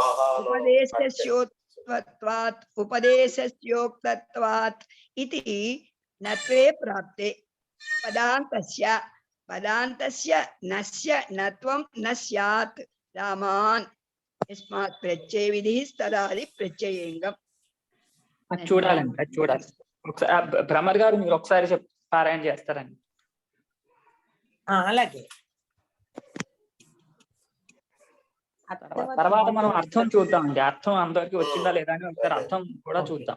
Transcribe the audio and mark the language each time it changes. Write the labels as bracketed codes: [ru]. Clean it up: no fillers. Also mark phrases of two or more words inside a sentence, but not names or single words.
[sa] उपदेशस्योक्तत्वात् इति नत्वे प्राप्ते पदान्तस्य नस्य नत्वं न स्यात् रामान् यस्मात् प्रत्यय विधिः स्तदादि प्रत्ययेङ्गम्. [te] చూడాలండి, అది చూడాలి. భ్రమర్ గారు మీరు ఒకసారి పారాయణ చేస్తారండి. అలాగే తర్వాత మనం అర్థం చూద్దామండి. అర్థం అందరికి వచ్చిందా లేదా అని ఒకసారి అర్థం కూడా చూద్దాం.